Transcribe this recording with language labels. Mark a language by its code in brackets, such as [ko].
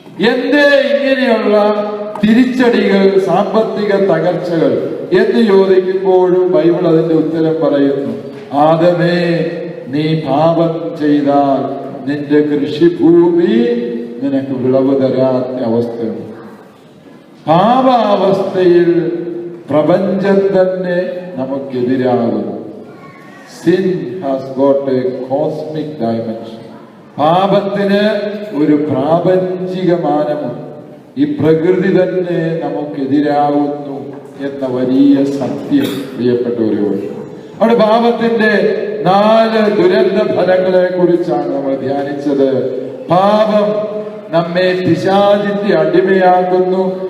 [ml] എന്തേ ഇങ്ങനെയുള്ള തിരിച്ചടികൾ, സാമ്പത്തിക തകർച്ചകൾ എന്ന് ചോദിക്കുമ്പോഴും ബൈബിൾ അതിന്റെ ഉത്തരം പറയുന്നു. ആദമേ, നീ പാപം ചെയ്താൽ നിന്റെ കൃഷിഭൂമി നിനക്ക് വിളവ് തരാത്ത അവസ്ഥയുണ്ട്. പാപാവസ്ഥയിൽ പ്രപഞ്ചം തന്നെ നമുക്കെതിരാകുന്നു. [en] Sin has got a cosmic dimension. [ml] പാപത്തിന് ഒരു പ്രാപഞ്ചിക മാനമുണ്ട്. ഈ പ്രകൃതി തന്നെ നമുക്കെതിരാകുന്നു എന്ന വലിയ സത്യം പ്രിയപ്പെട്ടവരോട്. അവിടെ പാപത്തിന്റെ 4 ദുരന്ത ഫലങ്ങളെ കുറിച്ചാണ് നമ്മൾ ധ്യാനിച്ചത്. പാപം നമ്മെ പിശാചിന്റെ അടിമയാക്കുന്നു.